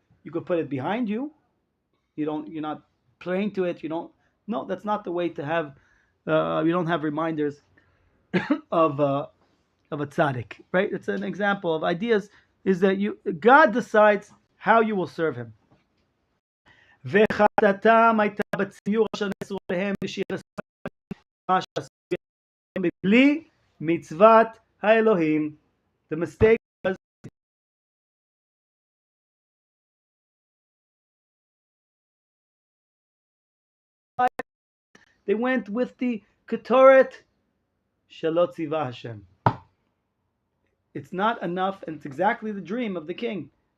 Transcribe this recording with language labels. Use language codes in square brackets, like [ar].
[en] You could put it behind you. You're not praying to it. No, that's not the way to have, you don't have reminders of a tzaddik, right? It's an example of ideas, is that God decides how you will serve Him. [he] וחטאתם הייתה בציור אשר נאסרו עליהם ושיחסו מה שעשו בלי מצוות האלוהים. [en] The mistake was they went with the Ketoret [he] shelo tziva Hashem. [en] It's not enough, and it's exactly the dream of the king.